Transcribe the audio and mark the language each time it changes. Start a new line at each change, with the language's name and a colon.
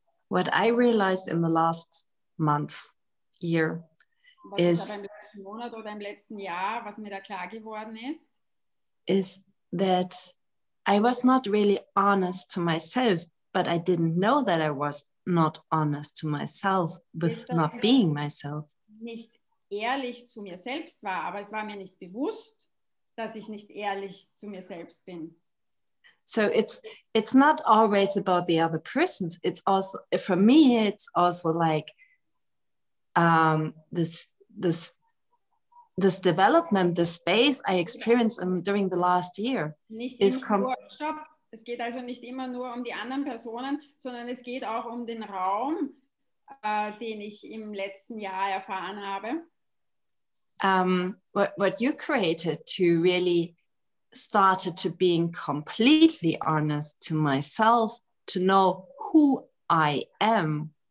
English: What I realized in the last month, year,
German: Was ich aber im letzten Monat oder im letzten Jahr, was mir da klar geworden
English: is that I was not really honest to myself, but I didn't know that I was not honest to myself with not being myself.
German: Nicht ehrlich zu mir selbst war, aber es war mir nicht bewusst, dass ich nicht ehrlich zu mir selbst bin.
English: So it's not always about the other persons. It's also, for me, it's also like this development, the space I experienced during the last year.
German: Stopp. Es geht also nicht immer nur um die anderen Personen, sondern es geht auch um den Raum, den ich im letzten Jahr erfahren habe.
English: What you created to really started to being completely honest to myself, to know who I am.